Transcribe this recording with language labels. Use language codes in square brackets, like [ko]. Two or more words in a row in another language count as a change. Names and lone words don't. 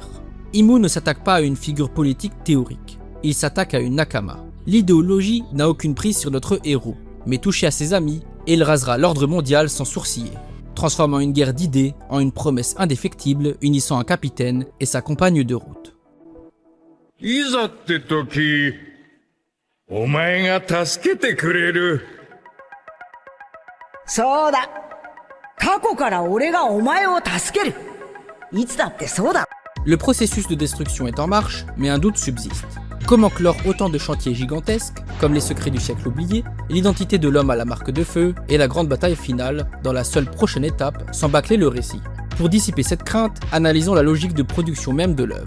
[fr] Imu ne s'attaque pas à une figure politique théorique, il s'attaque à une nakama. L'idéologie n'a aucune prise sur notre héros, mais touché à ses amis, et il rasera l'ordre mondial sans sourciller, transformant une guerre d'idées en une promesse indéfectible unissant un capitaine et sa compagne de route. [ja] いざって時、お前が助けてくれる。そうだ。過去から俺がお前を助ける。いつだってそうだ。 [fr] Le processus de destruction est en marche, mais un doute subsiste. Comment clore autant de chantiers gigantesques, comme les secrets du siècle oublié, l'identité de l'homme à la marque de feu et la grande bataille finale, dans la seule prochaine étape, sans bâcler le récit. Pour dissiper cette crainte, analysons la logique de production même de l'œuvre.